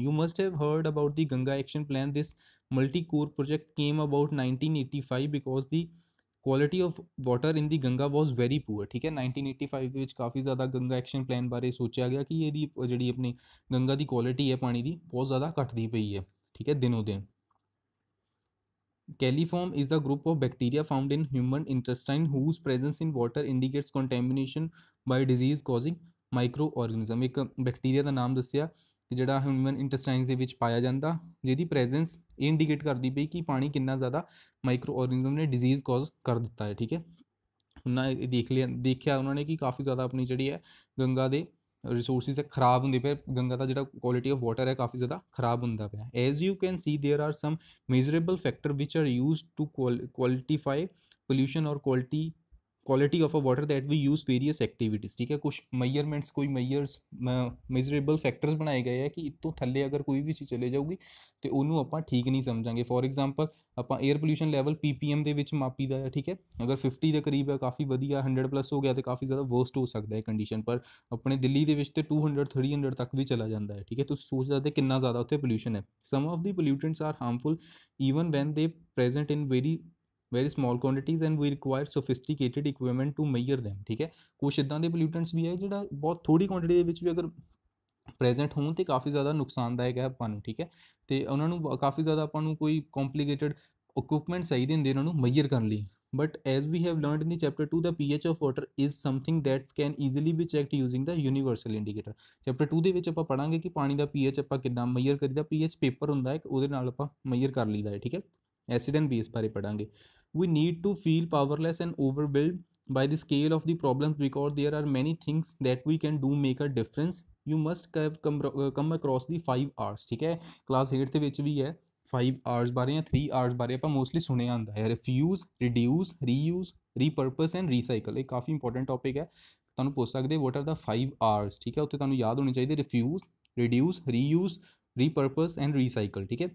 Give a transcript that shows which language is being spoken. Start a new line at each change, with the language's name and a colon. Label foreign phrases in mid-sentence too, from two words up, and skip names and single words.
English: you must have heard about the Ganga Action Plan. This multi core project came about 1985 because the quality of water in the Ganga was very poor,
Punjabi: ਠੀਕ ਹੈ। 1985 ਦੇ ਵਿੱਚ ਕਾਫੀ ਜ਼ਿਆਦਾ ਗੰਗਾ ਐਕਸ਼ਨ ਪਲਾਨ ਬਾਰੇ ਸੋਚਿਆ ਗਿਆ ਕਿ ਇਹਦੀ ਜਿਹੜੀ ਆਪਣੀ ਗੰਗਾ ਦੀ ਕੁਆਲਿਟੀ ਹੈ ਪਾਣੀ ਦੀ ਬਹੁਤ ਜ਼ਿਆਦਾ ਘੱਟਦੀ ਪਈ ਹੈ, ਠੀਕ ਹੈ, ਦਿਨੋਂ ਦਿਨ।
English: Coliform is a group of bacteria found in human intestine whose presence in water indicates contamination by disease causing microorganism.
Punjabi: ਇੱਕ ਬੈਕਟੀਰੀਆ ਦਾ ਨਾਮ ਦੱਸਿਆ ਕਿ ਜਿਹੜਾ
English: human intestines
Punjabi: ਦੇ ਵਿੱਚ ਪਾਇਆ ਜਾਂਦਾ, ਜਿਹਦੀ ਪ੍ਰੈਜ਼ੈਂਸ ਇਹ ਇੰਡੀਕੇਟ ਕਰਦੀ ਪਈ ਕਿ ਪਾਣੀ ਕਿੰਨਾ ਜ਼ਿਆਦਾ
English: micro organism
Punjabi: ਨੇ
English: disease cause
Punjabi: ਕਰ ਦਿੱਤਾ ਹੈ, ਠੀਕ ਹੈ। ਉਹਨਾਂ ਦੇਖਿਆ ਉਹਨਾਂ ਨੇ ਕਿ ਕਾਫੀ ਜ਼ਿਆਦਾ ਆਪਣੀ ਜਿਹੜੀ ਹੈ ਗੰਗਾ ਦੇ ਰਿਸੋਰਸਿਸ ਹੈ ਖਰਾਬ ਹੁੰਦੇ ਪਏ, ਗੰਗਾ ਦਾ ਜਿਹੜਾ
English: quality of water
Punjabi: ਹੈ ਕਾਫੀ ਜ਼ਿਆਦਾ ਖਰਾਬ ਹੁੰਦਾ ਪਿਆ।
English: as you can see there are some measurable factor which are used to qualitify pollution or quality of a water that we use various activities,
Punjabi: ਠੀਕ ਹੈ। ਕੁਛ measurements, ਕੋਈ
English: measurable factors
Punjabi: ਬਣਾਏ ਗਏ ਹੈ ਕਿ ਇਤੋਂ ਥੱਲੇ ਅਗਰ ਕੋਈ ਵੀ ਚੀਜ਼ ਚਲੇ ਜਾਊਗੀ ਤੇ ਉਹਨੂੰ ਆਪਾਂ ਠੀਕ ਨਹੀਂ ਸਮਝਾਂਗੇ।
English: for example
Punjabi: ਆਪਾਂ
English: air pollution level
Punjabi: PPM ਦੇ ਵਿੱਚ ਮਾਪੀਦਾ ਹੈ, ਠੀਕ ਹੈ। ਅਗਰ 50 ਦੇ ਕਰੀਬ ਹੈ ਕਾਫੀ ਵਧੀਆ, 100 ਪਲੱਸ ਹੋ ਗਿਆ ਤੇ ਕਾਫੀ ਜ਼ਿਆਦਾ ਵਰਸਟ ਹੋ ਸਕਦਾ ਹੈ ਕੰਡੀਸ਼ਨ। ਪਰ ਆਪਣੇ ਦਿੱਲੀ ਦੇ ਵਿੱਚ ਤੇ 200 300 ਤੱਕ ਵੀ ਚਲਾ ਜਾਂਦਾ ਹੈ, ਠੀਕ ਹੈ। ਤੁਸੀਂ ਸੋਚ ਸਕਦੇ ਕਿੰਨਾ ਜ਼ਿਆਦਾ ਉੱਥੇ ਪੋਲਿਊਸ਼ਨ ਹੈ।
English: some of the pollutants are harmful even when they present in very small quantities and we require sophisticated equipment to measure them,
Punjabi: ਠੀਕ ਹੈ। ਕੁਛ ਇੱਦਾਂ ਦੇ ਪੋਲਿਊਟੈਂਟਸ ਵੀ ਹੈ ਜਿਹੜਾ ਬਹੁਤ ਥੋੜੀ ਕੁਆਂਟੀਟੀ ਦੇ ਵਿੱਚ ਵੀ ਅਗਰ ਪ੍ਰੈਜ਼ੈਂਟ ਹੋਣ ਤੇ ਕਾਫੀ ਜ਼ਿਆਦਾ ਨੁਕਸਾਨਦਾਇਕ ਹੈ ਆਪਾਂ ਨੂੰ, ਠੀਕ ਹੈ। ਤੇ ਉਹਨਾਂ ਨੂੰ ਕਾਫੀ ਜ਼ਿਆਦਾ ਆਪਾਂ ਨੂੰ ਕੋਈ
English: complicated equipment
Punjabi: ਚਾਹੀਦੇ ਹੁੰਦੇ ਉਹਨਾਂ ਨੂੰ ਮੇਜਰ ਕਰਨ ਲਈ।
English: But as we have learned in the chapter 2, the pH of water is something that can easily be checked using the universal indicator।
Punjabi: ਚੈਪਟਰ 2 ਦੇ ਵਿੱਚ ਆਪਾਂ ਪੜਾਂਗੇ ਕਿ ਪਾਣੀ ਦਾ pH ਆਪਾਂ ਕਿੱਦਾਂ ਮੇਜਰ ਕਰੀਦਾ।
English: pH paper
Punjabi: ਹੁੰਦਾ ਹੈ, ਉਹਦੇ ਨਾਲ ਆਪਾਂ ਮੇਜਰ ਕਰ ਲਈਦਾ ਹੈ, ਠੀਕ ਹੈ।
English: acid and base
Punjabi: ਬਾਰੇ ਪੜਾਂਗੇ।
English: We need to feel powerless and overwhelmed by the scale of the problems because there are many things that we can do make a difference। You must come across the 5 R's,
Punjabi: ਠੀਕ ਹੈ। ਕਲਾਸ 8 ਦੇ ਵਿੱਚ ਵੀ ਹੈ 5 R's ਬਾਰੇ ਜਾਂ 3 R's ਬਾਰੇ ਆਪਾਂ ਮੋਸਟਲੀ ਸੁਣਿਆ ਹੁੰਦਾ ਹੈ।
English: refuse, reduce, reuse, repurpose and recycle.
Punjabi: ਇਹ ਕਾਫੀ
English: important topic
Punjabi: ਹੈ, ਤੁਹਾਨੂੰ ਪੁੱਛ ਸਕਦੇ
English: what are the 5 R's,
Punjabi: ਠੀਕ ਹੈ। ਉੱਥੇ ਤੁਹਾਨੂੰ ਯਾਦ ਹੋਣੇ ਚਾਹੀਦੇ
English: refuse, reduce, reuse, repurpose and recycle,
Punjabi: ਠੀਕ ਹੈ।